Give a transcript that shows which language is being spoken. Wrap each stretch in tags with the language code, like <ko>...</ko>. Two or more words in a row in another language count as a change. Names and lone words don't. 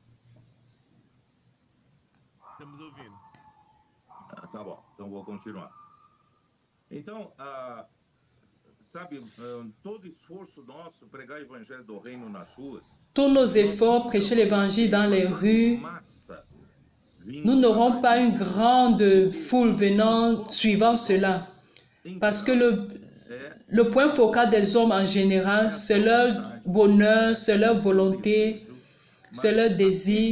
<pt>Estamos ouvindo. Tá bom, então vou continuar. Então, sabe, todo esforço nosso pregar o evangelho do reino nas ruas,</pt> <fr>Tous nos efforts, prêcher l'évangile dans les rues,</fr> <pt>massa,</pt> <fr>nous n'aurons pas une grande foule venant suivant cela. Parce que le point focal des hommes en général, c'est leur bonheur, c'est leur volonté, c'est leur désir.</fr>